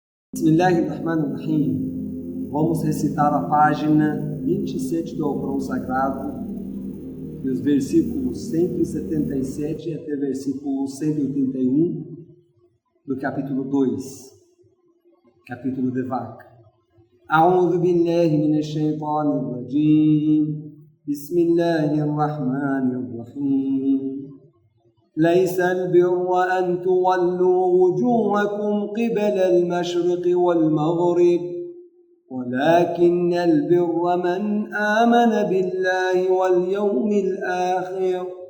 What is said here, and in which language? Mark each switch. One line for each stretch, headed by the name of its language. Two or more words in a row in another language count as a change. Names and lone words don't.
Arabic: بسم الله الرحمن الرحيم.
Portuguese: Vamos recitar a página 27 do Alcorão Sagrado e os versículos 177 até versículo 181 do capítulo 2, capítulo de vaca.
Arabic: أعوذ بالله من الشيطان الرجيم. بسم الله الرحمن الرحيم. ليس البر أن تولوا وجوهكم قبل المشرق والمغرب ولكن البر من آمن بالله واليوم الآخر